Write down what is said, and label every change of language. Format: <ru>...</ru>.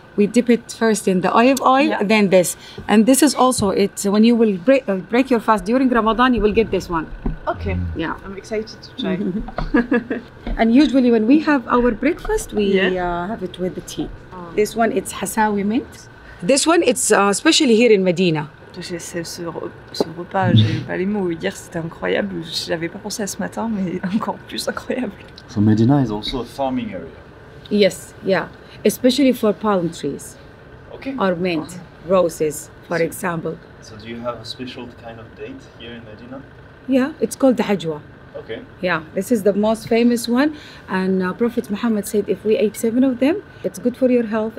<en>We dip it first in the olive oil, then this. And this is also, it's when you will break your fast during Ramadan, you will get this one. Okay. Yeah. I'm excited to try. And usually when we have our breakfast, we have it with the tea. This one, it's Hasawi mint. This one, it's especially here in Medina.</en> <fr>Ce repas, j'ai pas les mots. Hier, c'était incroyable. J'avais pas pensé à ce matin, mais encore plus incroyable.</fr> <en>So Medina is also a farming area. Yes, yeah. Especially for palm trees. Okay. Or mint, roses, for example. So do you have a special kind of date here in Medina? Yeah, it's called the Hajwa. Okay. Yeah, this is the most famous one. And Prophet Muhammad said if we ate 7 of them, it's good for your health.</en>